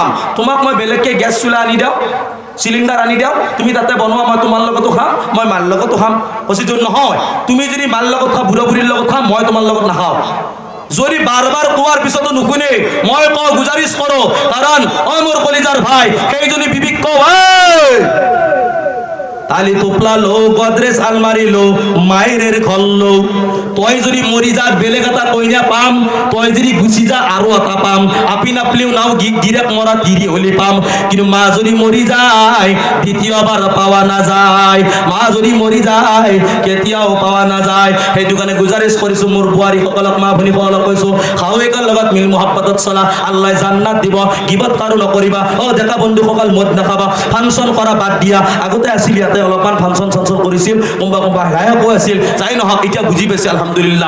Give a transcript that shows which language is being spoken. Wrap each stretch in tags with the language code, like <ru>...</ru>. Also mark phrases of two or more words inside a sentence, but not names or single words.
<as>তোমাক মই বেলেগকৈ গেছ চুলা আনি দিওঁ, চিলিণ্ডাৰ আনি দিওঁ, তুমি তাতে বনোৱা, মই তোমাৰ লগতো খাম, মই মাৰ লগতো খাম। কৈছে নহয়, তুমি যদি মাৰ লগত খা, বুঢ়া বুঢ়ীৰ লগত খা, মই তোমাৰ লগত নাখাওঁ। যদি বাৰবাৰ কোৱাৰ পিছতো নুশুনে, মই কওঁ গুজাৰিশ কৰোঁ, কাৰণ মোৰ কলিজাৰ ভাই সেইজনী বিবিক কওঁ, তালি টোপলা লো, গডরেজ আলমারি লো, মায়ের ঘর লো, তই যদি মরি যা বেলেগ এটা কইনা পাম, তই যদি গুচি যা আৰু এটা পাম, আপি নাপলেও নাও গিরেক মরা তিরি হলে পাম, কিন্তু</as> <bn>মা যদি মরি যায় দ্বিতীয়বার পাওয়া না যায়,</bn> <as>মা যদি মরি যায় কেতিয়াও পাওয়া না যায়। সেইটো কাৰণে গুজাৰিশ কৰিছো মোৰ বোৱাৰী সকলক, মা ভনী সকলক কৈছো, শাহুৱেকৰ লগত মিল মহব্বতত চলা, আল্লাহ জান্নাত দিব। গিবত কাৰো নকৰিবা, ডেকা বন্ধুসকল মদ নাখাবা, ফাংচন কৰা বাদ দিয়া। আগতে আছিল ইয়াতে অলপমান ফাংচন চাংচন কৰিছিল, কোনোবা গায়কো আছিল, যাই নহওক এতিয়া বুজি পাইছে আলহামদুলিল্লাহ।</as>